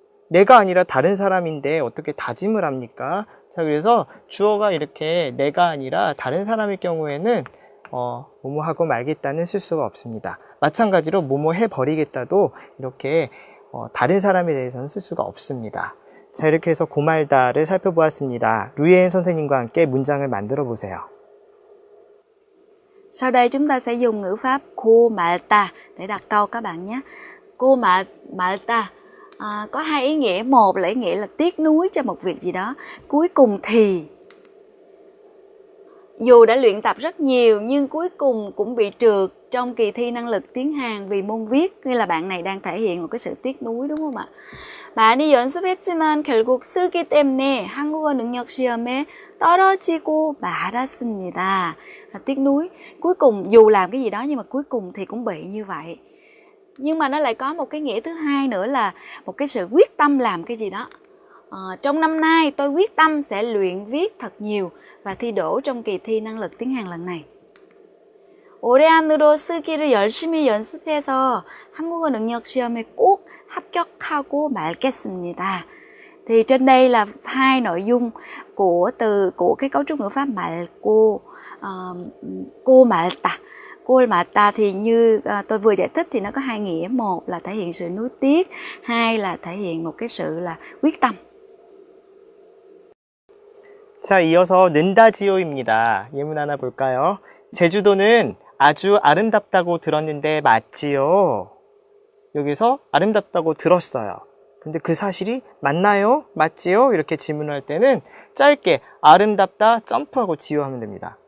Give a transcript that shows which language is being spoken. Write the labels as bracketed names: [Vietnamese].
[Korean] 내가 아니라 다른 사람인데 어떻게 다짐을 합니까? 자, 그래서 주어가 이렇게 내가 아니라 다른 사람일 경우에는 뭐뭐 하고 말겠다는 쓸 수가 없습니다. 마찬가지로 뭐뭐 해버리겠다도 이렇게 다른 사람에 대해서는 쓸 수가 없습니다. 자, 이렇게 해서 고말다를 살펴보았습니다. 루이엔 선생님과 함께 문장을 만들어 보세요. [Vietnamese] Sau đây chúng ta sẽ dùng ngữ pháp cô malta để đặt câu các bạn nhé. Cô malta có hai ý nghĩa. Một là ý nghĩa là tiếc nuối cho một việc gì đó. Cuối cùng thì dù đã luyện tập rất nhiều nhưng cuối cùng cũng bị trượt trong kỳ thi năng lực tiếng Hàn vì môn viết. Như là bạn này đang thể hiện một cái sự tiếc nuối, đúng không ạ? [Korean] 많이 연습했지만 결국 쓰기 때문에 한국어 능력 시험에 떨어지고 말았습니다. [Vietnamese] Tiếc nuối. Cuối cùng dù làm cái gì đó nhưng mà cuối cùng thì cũng bị như vậy. Nhưng mà nó lại có một cái nghĩa thứ hai nữa là một cái sự quyết tâm làm cái gì đó. Trong năm nay tôi quyết tâm sẽ luyện viết thật nhiều và thi đỗ trong kỳ thi năng lực tiếng Hàn lần này. [Korean] 올해 안으로 쓰기를 열심히 연습해서 한국어 능력 시험에 꼭 합격하고 말겠습니다. [Vietnamese] Thì trên đây là hai nội dung của cái cấu trúc ngữ pháp 말고, cô 말다. Cô 말다 thì như tôi vừa giải thích thì nó có hai nghĩa. Một là thể hiện sự nuối tiếc, hai là thể hiện một cái sự là quyết tâm. [Korean] 자, 이어서 는다지요입니다. 예문 하나 볼까요? 제주도는 아주 아름답다고 들었는데 맞지요? 여기서 아름답다고 들었어요. 근데 그 사실이 맞나요? 맞지요? 이렇게 질문할 때는 짧게 아름답다 점프하고 지요 하면 됩니다.